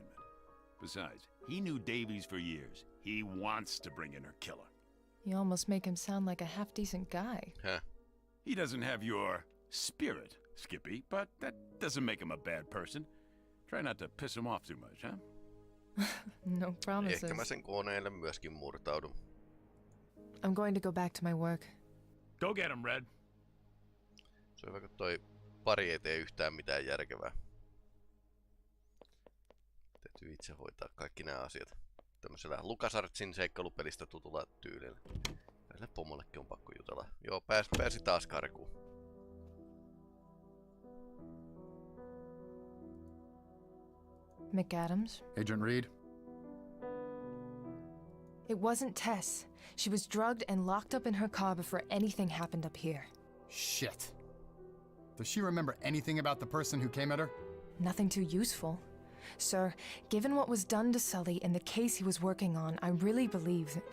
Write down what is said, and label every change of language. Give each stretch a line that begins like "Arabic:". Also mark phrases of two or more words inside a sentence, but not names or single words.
English: Besides, he knew Davies for years. He wants to bring in her killer. You almost make him sound like a half-decent guy. Huh. He doesn't have your spirit, Skippy, but that doesn't make him a bad person. Try not to piss him off too much, huh? No promises.
Finnish: Ehkä mä sen koneelle myöskin murtaudun.
English: I'm going to go back to my work. Go get him, Red.
Finnish: Se on hyvä, kun toi pari ei tee yhtään mitään järkevää. Täytyy itse hoitaa kaikki nämä asiat. Tämmöisellä LucasArtsin seikkailupelistä tutulla tyylillä. Tälle pomollekin on pakko jutella. Joo, pääsi taas karkuun.
English: McAdams? Agent Reed? It wasn't Tess. She was drugged and locked up in her car before anything happened up here. Shit. Does she remember anything about the person who came at her? Nothing too useful. Sir, given what was done to Sully and the case he was working on, I really believe that...